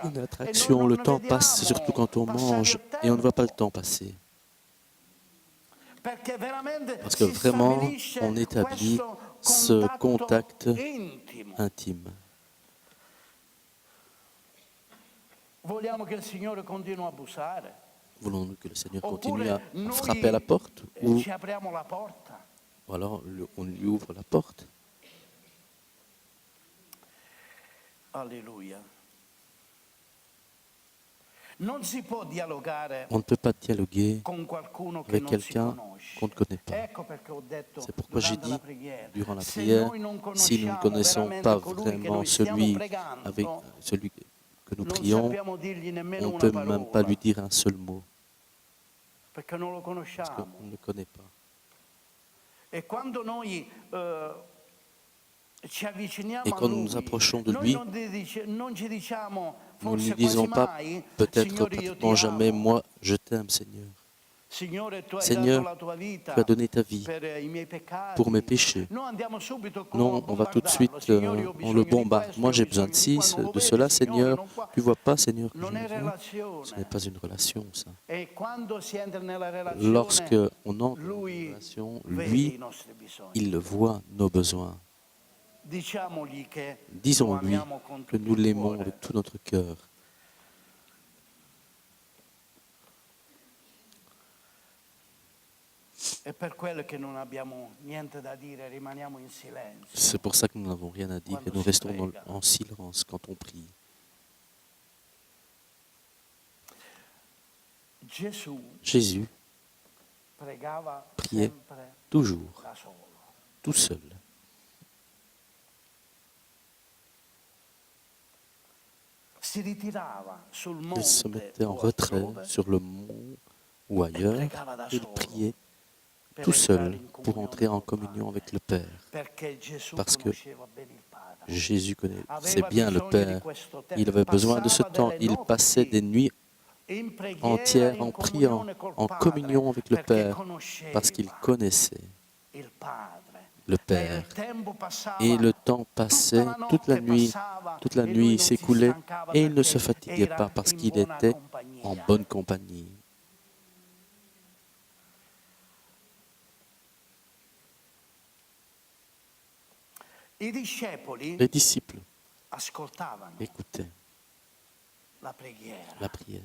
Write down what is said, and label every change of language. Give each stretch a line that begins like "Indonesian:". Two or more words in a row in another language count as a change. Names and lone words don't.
French: une
Italian: e noi
French: attraction,
Italian: non
French: le ne temps passe, surtout
Italian: vediamo
French: quand on
Italian: passare
French: mange
Italian: il
French: et on ne voit pas le
Italian: tempo,
French: temps passer.
Italian: perché veramente
French: Parce que
Italian: si
French: vraiment,
Italian: stabilisce
French: on établit
Italian: questo
French: ce
Italian: contatto
French: contact
Italian: intimo.
French: intime.
Italian: Vogliamo che il Signore continui a bussare?
French: Voulons-nous que le Seigneur continue
Italian: Oppure
French: à frapper à la
Italian: noi
French: porte ou
Italian: ci apriamo la porta?
French: alors on lui ouvre la porte?
Italian: Alleluia. Non si può dialogare
French: On ne peut pas dialoguer
Italian: con qualcuno che
French: avec
Italian: non si
French: quelqu'un
Italian: conosce.
French: qu'on ne connaît pas.
Italian: Ecco perché ho detto
French: C'est pourquoi j'ai
Italian: durante la
French: dit,
Italian: preghiera,
French: durant la
Italian: se
French: prière,
Italian: noi non
French: si nous ne
Italian: conosciamo
French: connaissons
Italian: veramente
French: pas
Italian: colui che
French: vraiment
Italian: noi stiamo
French: celui
Italian: pregando,
French: que nous
Italian: non
French: prions,
Italian: sappiamo dirgli nemmeno
French: on ne
Italian: una
French: peut même pas
Italian: parola,
French: lui dire un seul mot,
Italian: perché non lo
French: parce
Italian: conosciamo.
French: qu'on ne le connaît pas.
Italian: E quando noi ci avviciniamo
French: Et
Italian: a
French: quand nous
Italian: Lui,
French: nous approchons de
Italian: noi
French: lui,
Italian: non ci diciamo
French: nous ne
Italian: forse
French: lui disons
Italian: quasi
French: pas,
Italian: mai,
French: peut-être
Italian: Signore io ti
French: pratiquement jamais,
Italian: amo.
French: moi, je t'aime, Seigneur.
Italian: Signore, tu hai
French: Seigneur,
Italian: dato la tua vita
French: tu as donné ta vie
Italian: per i miei peccati.
French: pour mes péchés.
Italian: Noi andiamo subito
French: Non, on va tout de suite,
Italian: Signore, io ho
French: on le
Italian: bisogno di
French: bombarde.
Italian: questo,
French: Moi,
Italian: io ho
French: j'ai besoin
Italian: bisogno
French: de
Italian: di ci, qua, non lo
French: de
Italian: vedi,
French: cela,
Italian: Signore,
French: Seigneur.
Italian: non qua.
French: Tu vois pas, Seigneur, que
Italian: Non
French: je
Italian: è
French: veux. Ce n'est
Italian: relazione.
French: pas une relation, ça.
Italian: E quando si entra nella relazione,
French: Lorsque on entre dans
Italian: Lui
French: une relation,
Italian: vede
French: lui,
Italian: i nostri bisogni.
French: il voit nos besoins.
Italian: Diciamogli che lo
French: Disons-lui
Italian: amiamo con
French: que
Italian: tutto
French: nous
Italian: il
French: l'aimons
Italian: cuore.
French: avec tout notre cœur.
Italian: È per quello che non abbiamo niente da dire, rimaniamo in silenzio.
French: C'est pour ça que nous n'avons rien à dire et nous restons en silence quand on prie. Jésus
Italian: pregava
French: priait
Italian: sempre
French: toujours,
Italian: da solo.
French: tout seul.
Italian: Si ritirava sul
French: Il se
Italian: monte
French: mettait en
Italian: o
French: retrait
Italian: altrove
French: sur le mont ou ailleurs
Italian: pregava da
French: et il
Italian: solo
French: priait
Italian: per
French: tout
Italian: entrare
French: seul
Italian: in
French: pour
Italian: comunione
French: entrer en
Italian: col
French: communion
Italian: Padre,
French: avec le Père.
Italian: perché Gesù
French: Parce que
Italian: conosceva bene il Padre.
French: Jésus connaissait
Italian: Aveva
French: bien le
Italian: bisogno di
French: Père.
Italian: questo tempo.
French: Il avait besoin de ce
Italian: Passava
French: temps.
Italian: delle
French: Il passait
Italian: notti
French: des nuits
Italian: in preghiera,
French: entières
Italian: in
French: en priant,
Italian: comunione col
French: en
Italian: Padre,
French: communion avec le
Italian: perché
French: Père, parce qu'il
Italian: conosceva
French: connaissait
Italian: il Padre.
French: le Père. Et le temps passait, toute la nuit s'écoulait et il ne se fatiguait pas parce qu'il était en bonne compagnie. Les disciples écoutaient la prière.